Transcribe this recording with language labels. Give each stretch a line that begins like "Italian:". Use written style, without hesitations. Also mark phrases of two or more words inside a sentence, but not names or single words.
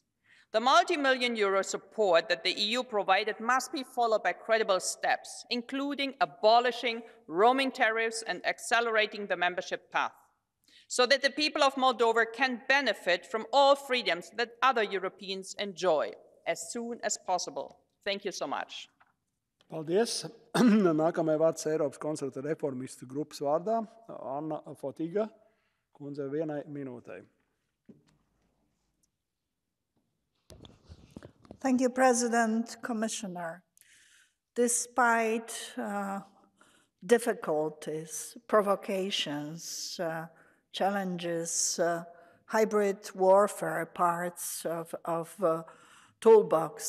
English: The multi-million euro support that the EU provided must be followed by credible steps, including abolishing roaming tariffs and accelerating the membership path, so that the people of Moldova can benefit from all freedoms that other Europeans enjoy as soon as possible. Thank you so much.
Latvian: Paldies. Nākamajai vārds Eiropas konservatīvu reformistu grupas vārdā Anna Fotiga kundzei 1 minūtei.
English: Thank you, President, Commissioner. Despite difficulties, provocations, challenges, hybrid warfare parts of toolbox,